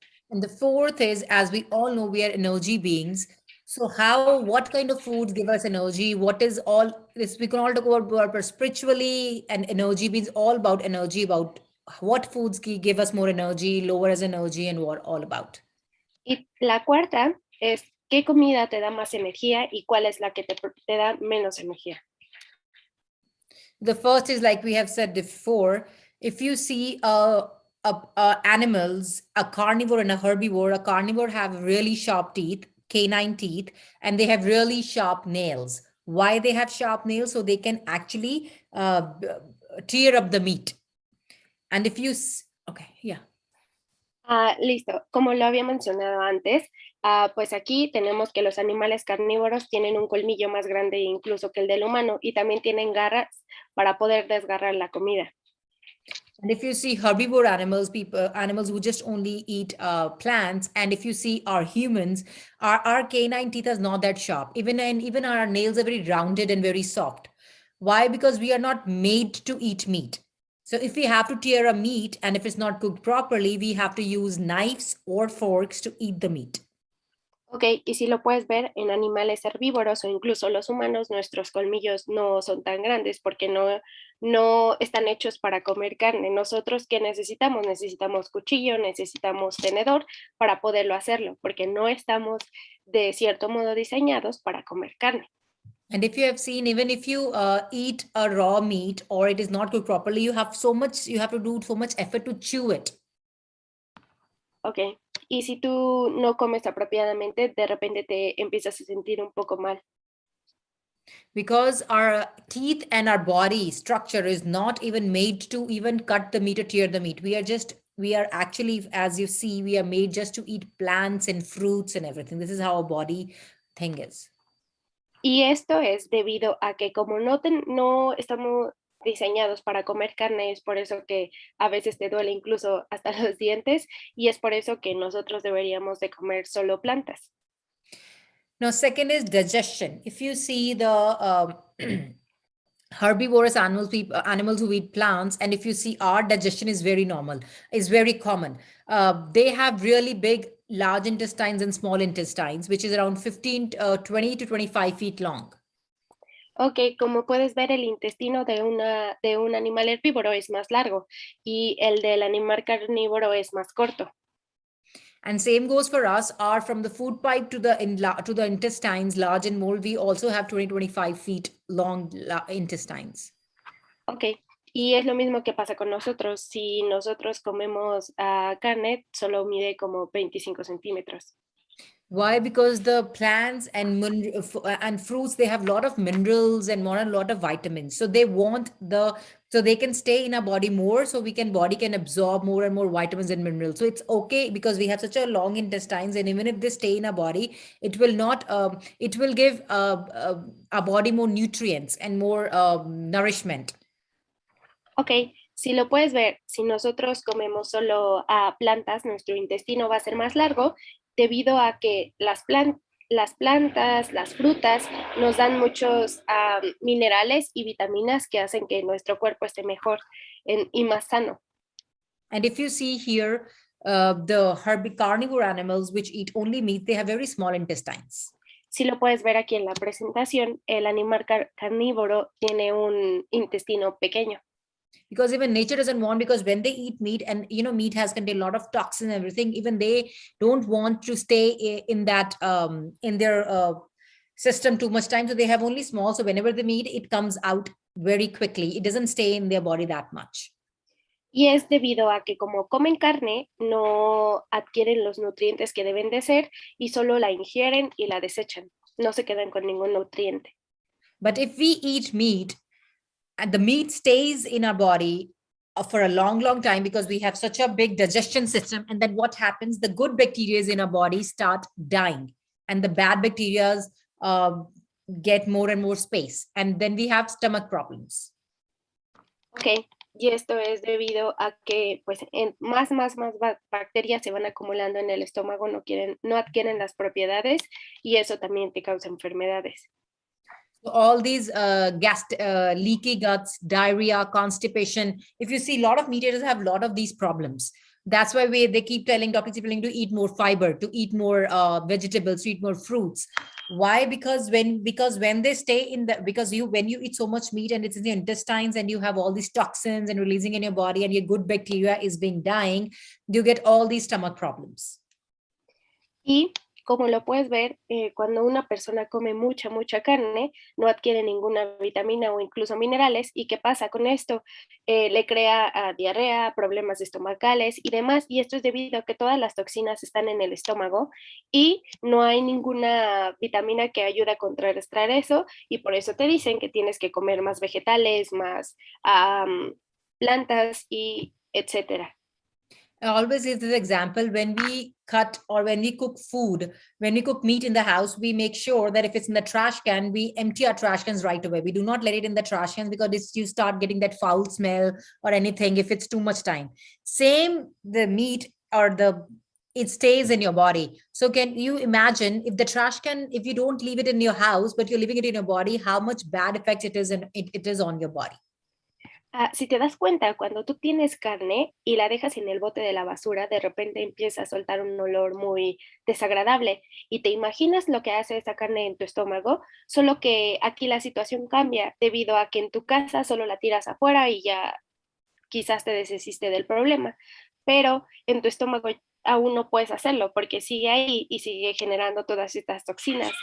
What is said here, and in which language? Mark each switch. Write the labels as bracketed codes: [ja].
[en] And the fourth is, as we all know, we are energy beings. So what kind of foods give us energy? What is all this? We can all talk about spiritually, and energy means all about energy, about what foods give us more energy, lower as energy, and what all about. [es] Y la cuarta es, ¿qué comida te da más energía y cuál es la que te da menos energía? [en] The first is, like we have said before, if you see animals, a carnivore and a carnivore have really sharp teeth, canine teeth, and they have really sharp nails. Why they have sharp nails? So they can actually tear up the meat. And if you, okay, yeah. [es] Listo. Como lo había mencionado antes, pues aquí tenemos que los animales carnívoros tienen un colmillo más grande incluso que el del humano y también tienen garras para poder desgarrar la comida. [en] And if you see herbivore animals, animals who just only eat plants, and if you see our humans, our canine teeth is not that sharp. Even our nails are very rounded and very soft. Why? Because we are not made to eat meat. So if we have to tear a meat, and if it's not cooked properly, we have to use knives or forks to eat the meat. [es] Ok, y si lo puedes ver en animales herbívoros o incluso los humanos, nuestros colmillos no son tan grandes porque no están hechos para comer carne. Nosotros, ¿qué necesitamos? Necesitamos cuchillo, necesitamos tenedor para poderlo hacerlo, porque no estamos de cierto modo diseñados para comer carne. [en] And if you have seen, even if you eat a raw meat or it is not cooked properly, you have to do so much effort to chew it. [es] Ok, y si tú no comes apropiadamente, de repente te empiezas a sentir un poco mal. [en] Because our teeth and our body structure is not even made to even cut the meat or tear the meat. We are actually, as you see, we are made just to eat plants and fruits and everything. This is how our body thing is. [es] Y esto es debido a que como no estamos diseñados para comer carne, es por eso que a veces te duele incluso hasta los dientes y es por eso que nosotros deberíamos de comer solo plantas. [en] Now, second is digestion. If you see the herbivorous animals who eat plants, and if you see our digestion is very normal, is very common. They have really big, large intestines and small intestines, which is around 20 to 25 feet long. [es] Ok, como puedes ver, el intestino de un animal herbívoro es más largo y el del animal carnívoro es más corto. [en] And same goes for us. Are from the food pipe to the intestines, large and small, we also have 25 feet long intestines. [es] Ok, y es lo mismo que pasa con nosotros. Si nosotros comemos carne, solo mide como 25 centímetros. [en] Why? Because the plants and fruits, they have a lot of minerals and a lot of vitamins. So they so they can stay in our body more, so body can absorb more and more vitamins and minerals. So it's okay because we have such a long intestines, and even if they stay in our body, it will not. It will give our body more nutrients and more nourishment. [es] Ok, si lo puedes ver, si nosotros comemos solo plantas, nuestro intestino va a ser más largo debido a que las plantas, las frutas nos dan muchos minerales y vitaminas que hacen que nuestro cuerpo esté mejor y más sano. [en] And if you see here, the carnivore animals which eat only meat, they have very small intestines. [es] Si lo puedes ver aquí en la presentación, el animal carnívoro tiene un intestino pequeño. [en] Because even nature doesn't want, because when they eat meat, and meat has contained a lot of toxins and everything, even they don't want to stay in that in their system too much time. So they have only small. So whenever they meet, it comes out very quickly. It doesn't stay in their body that much. [es] Y es debido a que como comen carne, no adquieren los nutrientes que deben de ser y solo la ingieren y la desechan. No se quedan con ningún nutriente. [en] But if we eat meat, and the meat stays in our body for a long, long time because we have such a big digestion system. And then what happens? The good bacteria in our body start dying and the bad bacteria get more and more space. And then we have stomach problems. [es] Ok, y esto es debido a que pues más bacterias se van acumulando en el estómago, no adquieren las propiedades y eso también te causa enfermedades. [en] So all these leaky guts, diarrhea, constipation. If you see, a lot of meat eaters have a lot of these problems. That's why they keep telling doctors to eat more fiber, to eat more vegetables, to eat more fruits. Why? Because when they stay in the, when you eat so much meat and it's in your intestines and you have all these toxins and releasing in your body and your good bacteria is being dying, you get all these stomach problems. [es] Y como lo puedes ver, cuando una persona come mucha carne, no adquiere ninguna vitamina o incluso minerales. ¿Y qué pasa con esto? Le crea diarrea, problemas estomacales y demás. Y esto es debido a que todas las toxinas están en el estómago y no hay ninguna vitamina que ayude a contrarrestar eso. Y por eso te dicen que tienes que comer más vegetales, más plantas y etcétera. [en] I always use this example when we cut or when we cook food, when we cook meat in the house, we make sure that if it's in the trash can, we empty our trash cans right away. We do not let it in the trash cans because you start getting that foul smell or anything if it's too much time. Same, the meat or it stays in your body. So can you imagine if the trash can, if you don't leave it in your house, but you're leaving it in your body, how much bad effect it is on your body? [es] Si te das cuenta, cuando tú tienes carne y la dejas en el bote de la basura, de repente empieza a soltar un olor muy desagradable y te imaginas lo que hace esa carne en tu estómago, solo que aquí la situación cambia debido a que en tu casa solo la tiras afuera y ya quizás te deshiciste del problema, pero en tu estómago aún no puedes hacerlo porque sigue ahí y sigue generando todas estas toxinas.